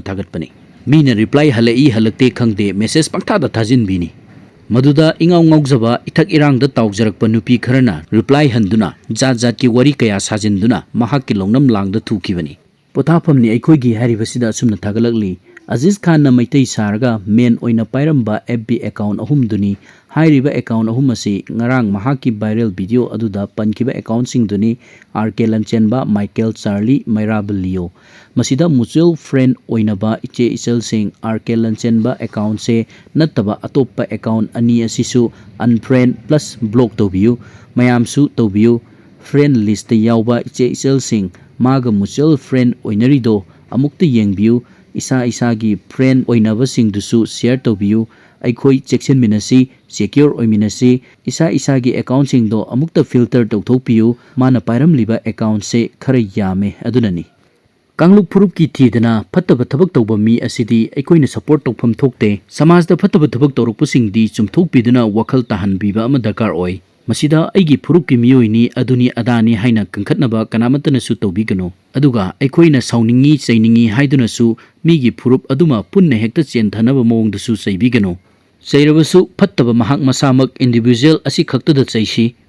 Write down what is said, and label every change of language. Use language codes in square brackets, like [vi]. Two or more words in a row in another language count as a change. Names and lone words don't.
[mni] thagatpani mina reply halai halakte khangde message pangthada thajinbini maduda ingaw ngawjaba ithak irangda tawjarakpa nupi kharana reply handuna jat ki wari kaya sajinduna mahakki longnam langda thukibani pothapamni aikhoigi haribasida sumna thagalakli Aziz Khan na maitai sarga men oina pairamba FB account ahum duni hairiba account ahum asi ngarang mahaki [en] viral video [mni] aduda pankiba account sing duni RK Chenbano Michael Charlie Mairabaliyo masida [en] mutual friend [mni] oina ba iche isel sing RK Chenbano account se nattaba atoppa account ani asisu [en] unfriend plus block [mni] tobiyu mayamsu tobiyu [en] friend list [mni] yawba iche isel sing maga [en] mutual friend [mni] oinarido amukta yengbiyu isa gi friend oinaba singdusu share tobiyu aikhoi cheksinminasi secure oiminasi isa gi account singdo amukta filter tawthokpiyu mana pairamliba account se khara yame adunani kangluk phurup ki thidana phattaba thabak tawba mi asidi aikoina support tawpham thokte samajda phattaba thabak tawrukpasingdi chumthokpiduna wakhal tahanbiba ama darkar oi masida aigi phurup ki miyoini aduni adani haina kangkhatnaba kanamatana su tawbigano aduga aikoina sauningi chainingi haiduna su migi phurup aduma punna hekta chenthanaba mawongda su chaibigano chairabasu phattaba mahak masamak individual asi khaktada chaishi